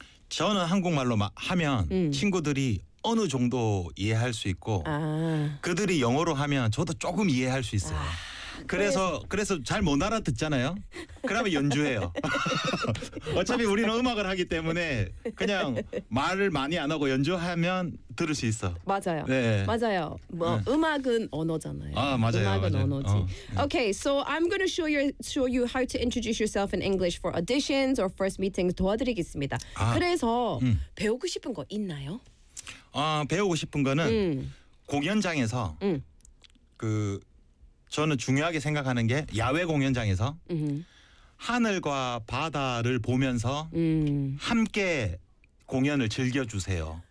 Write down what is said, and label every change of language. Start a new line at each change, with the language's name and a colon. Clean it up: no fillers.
Korean: 저는 한국말로 하면 친구들이 어느 정도 이해할 수 있고 그들이 영어로 하면 저도 조금 이해할 수 있어요. 그래서 잘 못 알아듣잖아요. 그러면 연주해요. 어차피 우리는 음악을 하기 때문에 그냥 말을 많이 안 하고 연주하면 들을 수 있어. 맞아요. 네. 맞아요. 뭐 네. 음악은 언어잖아요. 아, 맞아요. 음악은 맞아요. 언어지.
English: Okay, so I'm going to show you how to introduce yourself in English for auditions or first meetings
Korean: 도와드리겠습니다. 그래서 배우고 싶은 거 있나요? 배우고 싶은 거는 공연장에서 그 저는 중요하게 생각하는 게 야외 공연장에서 하늘과 바다를 보면서 함께 공연을 즐겨주세요.